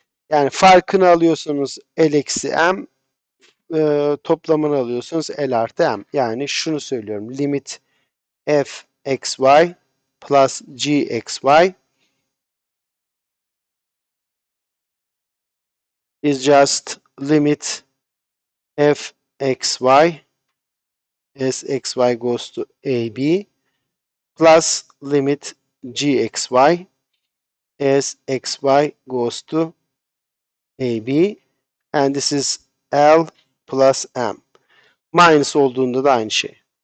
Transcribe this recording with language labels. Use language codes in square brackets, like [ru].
[tr] Yani farkını alıyorsunuz L eksi M, toplamını alıyorsunuz L artı M. Yani şunu söylüyorum. [en] Limit f xy plus gxy is just limit f xy as xy goes to AB plus limit gxy as xy goes to AB, and this is L plus M. [tr] Minus olduğunda da aynı şey.